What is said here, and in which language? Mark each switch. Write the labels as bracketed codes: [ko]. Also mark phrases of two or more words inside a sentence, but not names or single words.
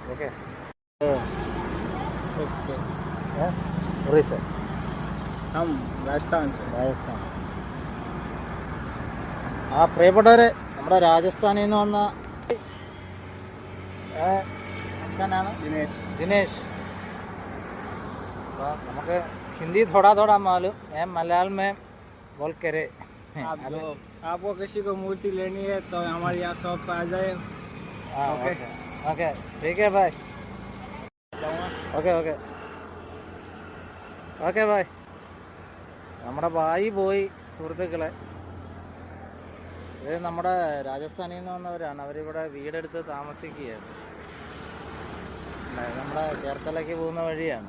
[ml] ഓക്കെ, രാജസ്ഥാൻ. ആ പ്രിയപ്പെട്ടവരെ, നമ്മുടെ രാജസ്ഥാനിൽ നിന്ന് വന്ന ദിനേശ്. അപ്പോൾ നമുക്ക് [hi] हिंदी थोड़ा थोड़ा मालूम है, मलयालम में बोल करे। आपको किसी को मूर्ति लेनी है तो हमारे यहाँ शॉप पर आ जाए। [en] OK OK, [hi] ठीक है भाई। [en] OK OK OK [hi] ബായ്. [ml] നമ്മുടെ ബായി പോയി സുഹൃത്തുക്കളെ. ഇത് നമ്മുടെ രാജസ്ഥാനിൽ നിന്ന് വന്നവരാണ്. അവരിവിടെ വീടെടുത്ത് താമസിക്കുകയാണ്. നമ്മുടെ ചേർത്തലയ്ക്ക് പോകുന്ന വഴിയാണ്.